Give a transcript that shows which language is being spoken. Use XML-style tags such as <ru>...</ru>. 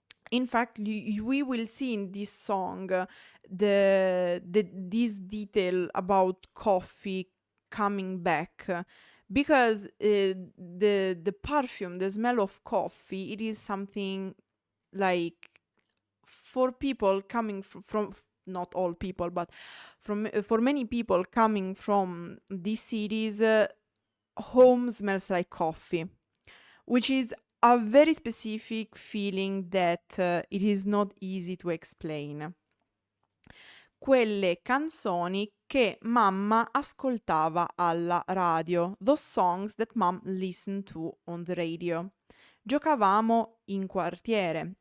<en>In fact, we will see in this song this detail about coffee coming back, because the perfume, the smell of coffee, it is something like for people coming from not all people, but for many people coming from these cities, home smells like coffee, which is a very specific feeling that it is not easy to explain.</en> <it>Quelle canzoni che mamma ascoltava alla radio.</it> <en>Those songs that mom listened to on the radio.</en> <it>Giocavamo in quartiere.</it>